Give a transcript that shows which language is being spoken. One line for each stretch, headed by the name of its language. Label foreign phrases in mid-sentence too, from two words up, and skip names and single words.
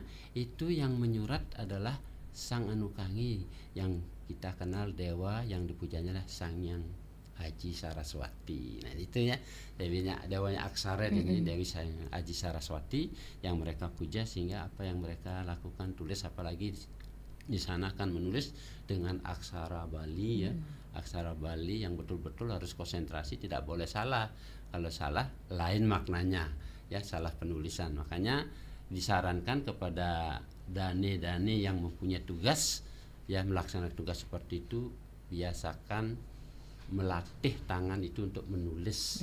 Indonesian: Itu yang menyurat adalah Sang Anukangi yang kita kenal dewa yang dipujanya adalah Sangyang Aji Saraswati. Nah itu ya, dewanya aksara ini Dewi Aji Saraswati yang mereka puja, sehingga apa yang mereka lakukan, tulis, apalagi di sana akan menulis dengan aksara Bali, ya, aksara Bali yang betul-betul harus konsentrasi, tidak boleh salah. Kalau salah lain maknanya, ya, salah penulisan. Makanya disarankan kepada dane yang mempunyai tugas ya melaksanakan tugas seperti itu biasakan melatih tangan itu untuk menulis.